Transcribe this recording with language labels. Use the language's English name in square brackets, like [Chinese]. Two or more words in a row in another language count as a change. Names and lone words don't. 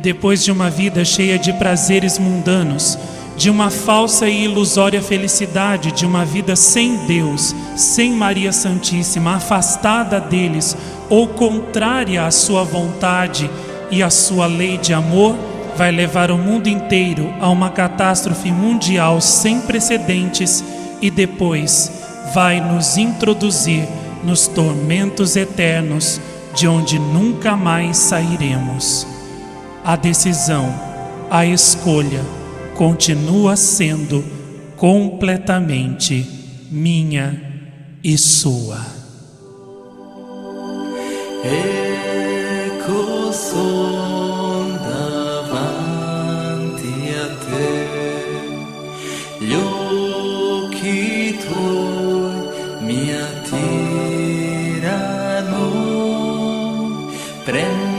[Portuguese] depois de uma vida cheia de prazeres mundanos, de uma falsa e ilusória felicidade, de uma vida sem Deus, sem Maria Santíssima, afastada deles ou contrária à sua vontade e à sua lei de amor, vai levar o mundo inteiro a uma catástrofe mundial sem precedentes e depois vai nos introduzir nos tormentos eternos, de onde nunca mais sairemos. A decisão, a escolha, continua sendo completamente minha e sua. [Italian] Ecco son davanti a te, gli occhi tuoi mi attirano,